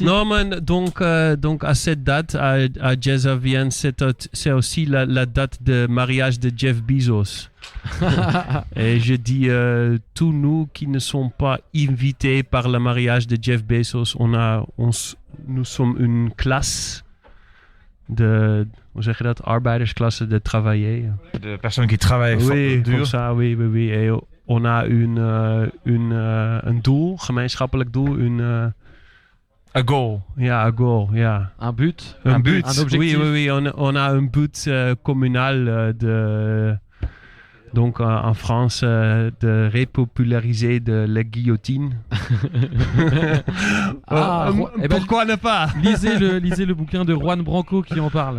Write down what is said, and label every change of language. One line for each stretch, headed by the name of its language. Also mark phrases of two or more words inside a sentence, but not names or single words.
French: Non, mais donc à cette date, à Jazz à Vienne, c'est aussi la date de mariage de Jeff Bezos. Et je dis, tous nous qui ne sommes pas invités par le mariage de Jeff Bezos, nous sommes une classe de,
Dutch: hoe zeg je dat, arbeidersklasse
French: de travailler. De personnes qui travaillent dur. Comme ça, oui. Et on a
Dutch: een doel, gemeenschappelijk doel,
English: a goal.
Dutch: Ja,
English: a goal,
Dutch: ja.
French: Un but. Un but. Un objectif. Oui. On a un but communal donc en France de repopulariser la guillotine. Pourquoi ne pas? Lisez le bouquin de Juan Branco qui en parle.